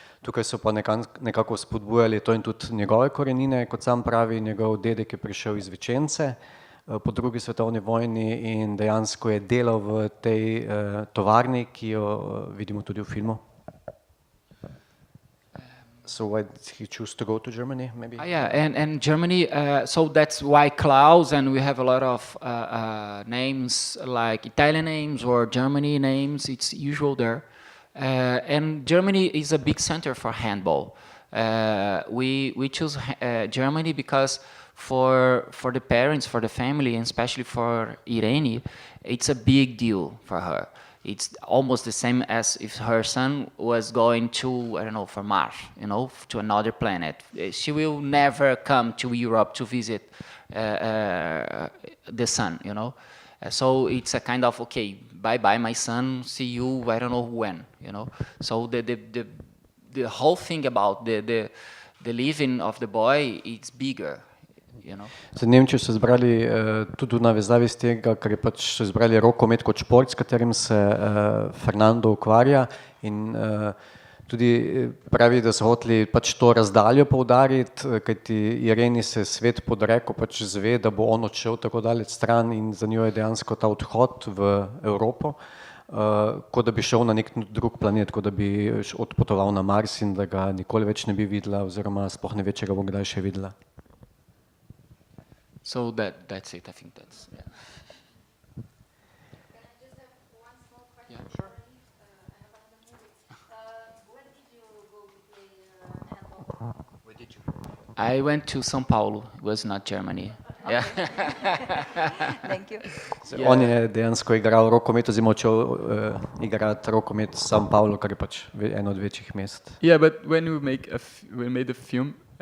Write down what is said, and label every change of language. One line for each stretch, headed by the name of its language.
Slovenian: Tukaj so pa nekako spodbujali to in tudi njegove korenine, kot sam pravi, njegov dedek je prišel iz Vičence po drugi svetovni vojni in dejansko je delal v tej tovarni, ki jo vidimo tudi v filmu.
English: So why did he choose to go to Germany, maybe? Yeah, and Germany, so that's why Klaus, and we have a lot of names like Italian names or Germany names, it's usual there. And Germany is a big center for handball. We choose Germany because for the parents, for the family, and especially for Irene, it's a big deal for her. It's almost the same as if her son was going to, I don't know, for Mars, you know, to another planet. She will never come to Europe to visit the sun, you know. So it's a kind of, okay, bye-bye, my son, see you, I don't know when, you know. So the whole thing about the living of the boy, it's bigger.
Slovenian: Za Nemčijo so izbrali tudi v navezavi z tega, ker je pač so izbrali rokomet kot šport, s katerim se Fernando ukvarja, in tudi pravi, da so hoteli pač to razdaljo poudariti, kajti Ireni se svet podrekel, pač zve, da bo on odšel tako daleč stran, in za njo je dejansko ta odhod v Evropo, kot da bi šel na nek drug planet, kot da bi odpotoval na Mars in da ga nikoli več ne bi videla, oziroma sploh ne ve, če ga bo kdaj še videla.
English: So that's it. I think that's. Yeah. Can I just have one small question? Yeah, sure. I have another movie. Where did you go to play handball? Where did you? I went to São Paulo. It was not Germany. Okay. Yeah. Thank you. So yeah.
Slovenian: On je dejansko igral rokomet, oziroma odšel igrati rokomet v São Paulo, kar je pač eno od večjih mest.
English: Yeah, but when we made the film.